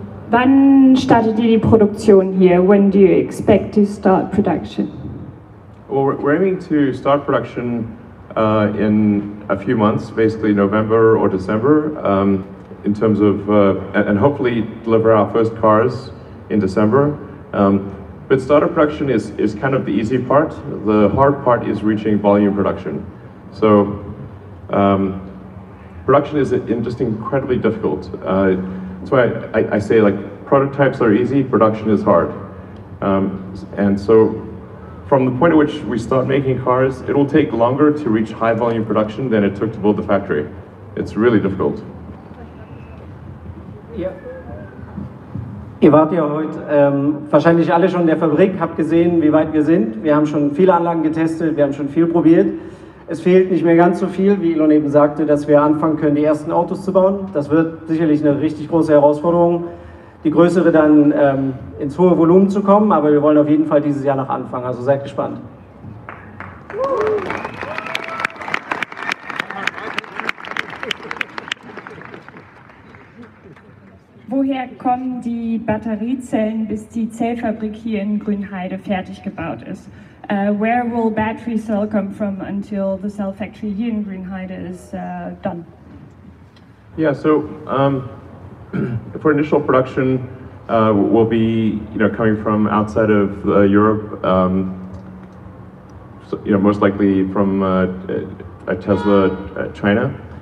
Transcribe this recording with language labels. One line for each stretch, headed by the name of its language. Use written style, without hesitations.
German: Wann startet ihr die Produktion hier?
English: When do you expect to start production? Well, we're aiming to start production in a few months, basically November or December, in terms of, and hopefully deliver our first cars in December. But startup production is kind of the easy part. The hard part is reaching volume production. So production is just incredibly difficult. That's why I say, like, prototypes are easy, production is hard. And so from the point at which we start making cars, it will take longer to reach high volume production than it took to build the factory. It's really difficult.
German: Ja. Ihr wart ja heute wahrscheinlich alle schon in der Fabrik, habt gesehen, wie weit wir sind. Wir haben schon viele Anlagen getestet, wir haben schon viel probiert. Es fehlt nicht mehr ganz so viel, wie Elon eben sagte, dass wir anfangen können, die ersten Autos zu bauen. Das wird sicherlich eine richtig große Herausforderung, die größere dann ins hohe Volumen zu kommen, aber wir wollen auf jeden Fall dieses Jahr noch anfangen, also seid gespannt. Woher kommen die Batteriezellen, bis die Zellfabrik hier in Grünheide fertig gebaut ist?
English: Where will battery cell come from until the cell factory here in Grünheide is done? Yeah, so for initial production, we'll be coming from outside of Europe, so, most likely from Tesla, China.